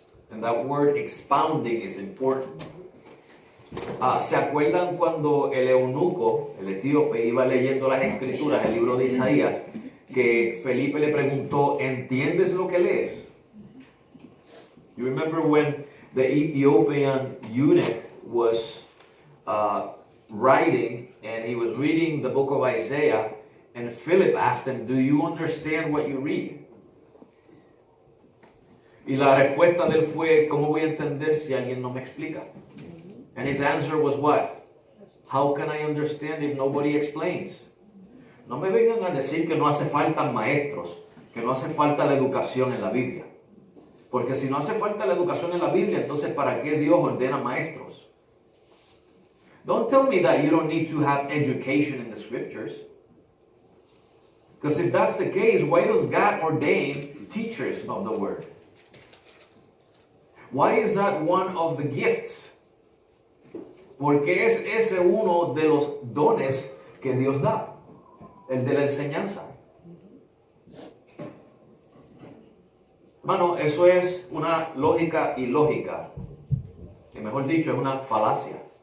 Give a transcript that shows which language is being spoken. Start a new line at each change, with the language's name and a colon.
English: And that word expounding is important.
Spanish: ¿Se acuerdan cuando el eunuco, el etíope, iba leyendo las escrituras, el libro de Isaías, que Felipe le preguntó, ¿entiendes lo que lees?
English: You remember when the Ethiopian eunuch was writing, and he was reading the book of Isaiah, and Philip asked him, do you understand what you read?
Spanish: Y la respuesta de él fue, ¿cómo voy a entender si alguien no me explica?
English: And his answer was what? How can I understand if nobody explains?
Spanish: No me vengan a decir que no hace falta maestros, que no hace falta la educación en la Biblia. Porque si no hace falta la educación en la Biblia, entonces ¿para qué Dios ordena maestros?
English: Don't tell me that you don't need to have education in the scriptures. Because if that's the case, why does God ordain teachers of the word? Why is that one of the gifts?
Spanish: Porque es ese uno de los dones que Dios da, el de la enseñanza. Hermano, eso es una lógica ilógica, que mejor dicho es una falacia.